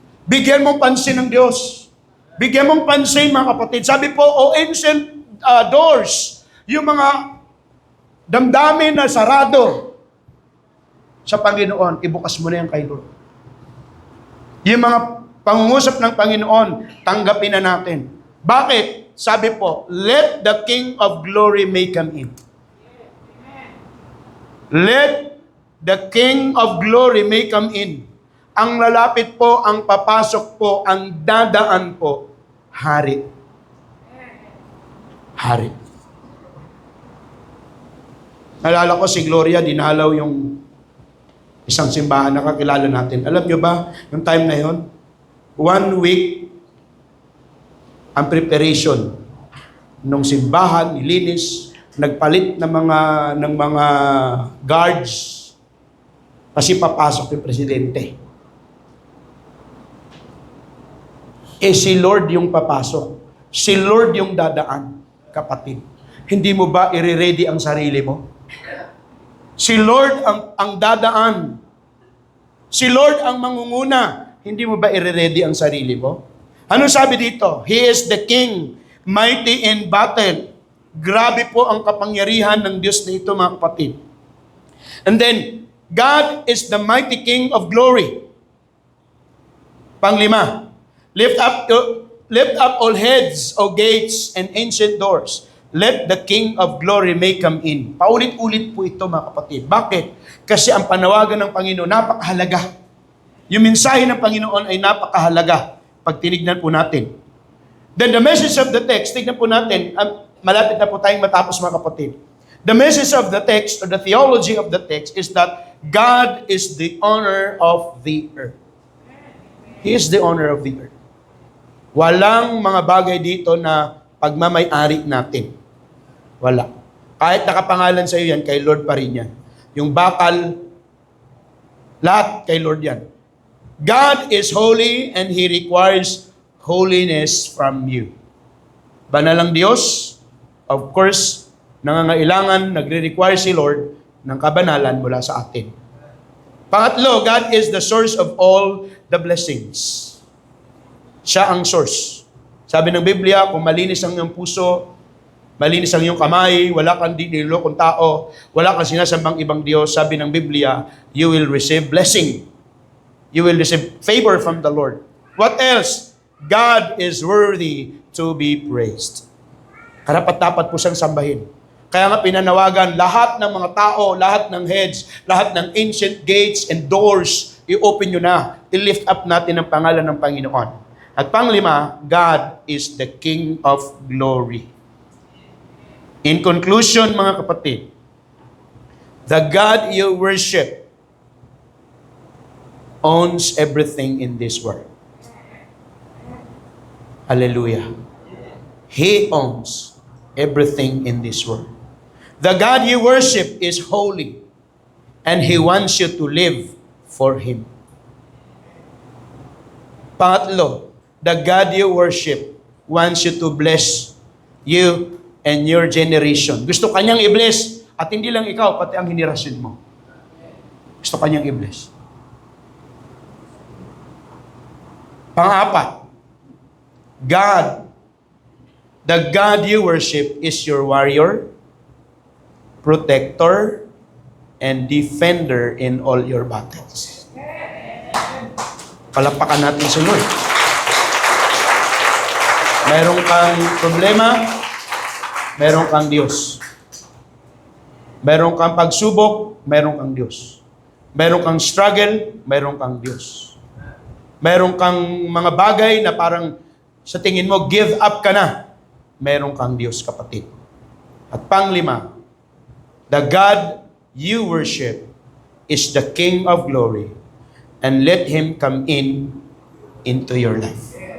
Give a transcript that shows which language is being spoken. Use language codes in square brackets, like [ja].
[tl] Bigyan mong pansin ng Diyos. Bigyan mong pansin, mga kapatid. Sabi po, [en] ancient doors, [tl] yung mga damdamin na sarado sa Panginoon, ibukas mo na yan kay Lord. Yung mga pangungusap ng Panginoon, tanggapin na natin. Bakit? Sabi po, [en] let the King of Glory may come in. Let the King of Glory may come in. [tl] Ang lalapit po, ang papasok po, ang dadaan po, hari. Hari. Nalala ko si Gloria, dinalaw yung isang simbahan na kakilala natin. Alam nyo ba, yung time na yon, 1 week ang preparation ng simbahan, nilinis, nagpalit ng mga guards kasi papasok yung presidente. Si Lord yung papasok. Si Lord yung dadaan, kapatid. Hindi mo ba i-ready ang sarili mo? Si Lord ang dadaan. Si Lord ang mangunguna. Hindi mo ba i-ready ang sarili mo? Ano sabi dito? [en] He is the King, mighty in battle. [tl] Grabe po ang kapangyarihan ng Diyos na ito, mga kapatid. [en] And then, God is the mighty King of glory. Panglima, lift up all heads, O gates, and ancient doors. Let the King of glory may come in. [tl] Paulit-ulit po ito, mga kapatid. Bakit? Kasi ang panawagan ng Panginoon, napakahalaga. Yung mensahe ng Panginoon ay napakahalaga pag tinignan po natin. [en] Then the message of the text, [tl] tignan po natin, malapit na po tayong matapos, mga kapatid. [en] The message of the text, or the theology of the text, is that God is the owner of the earth. He is the owner of the earth. [tl] Walang mga bagay dito na pagmamay-ari natin. Wala. Kahit nakapangalan sa iyo yan, kay Lord pa rin yan. Yung bakal, lahat kay Lord yan. [en] God is holy and He requires holiness from you. [tl] Banal ang Diyos, [en] of course, [tl] nangangailangan, nagre-require si Lord ng kabanalan mula sa atin. [en] Pangatlo, God is the source of all the blessings. [tl] Siya ang source. Sabi ng Biblia, kung malinis ang iyong puso, malinis ang iyong kamay, wala kang nilolokong tao, wala kang sinasambang ibang Diyos, sabi ng Biblia, [en] you will receive blessing. You will receive favor from the Lord. What else? God is worthy to be praised. [tl] Karapat-dapat po siyang sambahin. Kaya nga pinanawagan, lahat ng mga tao, lahat ng heads, lahat ng [en] ancient gates and doors, [tl] i-open nyo na, i-lift up natin ang pangalan ng Panginoon. At panglima, [en] God is the King of glory. In conclusion, [tl] mga kapatid, [en] the God you worship owns everything in this world. Hallelujah. He owns everything in this world. The God you worship is holy, and He wants you to live for Him. Pangatlo, the God you worship wants you to bless you and your generation. [tl] Gusto kanyang i-bless, at hindi lang ikaw, pati ang henerasyon mo. Gusto kanyang i-bless. [en] Pang-apat, the God you worship is your warrior, protector, and defender in all your battles. [tl] Palapakan natin si Lord. Meron kang problema, meron kang Diyos. Meron kang pagsubok, meron kang Diyos. Meron kang struggle, meron kang Diyos. Meron kang mga bagay na parang sa tingin mo, [en] give up [tl] ka na. Meron kang Diyos, kapatid. At panglima, [en] the God you worship is the King of glory, and let Him come into your life.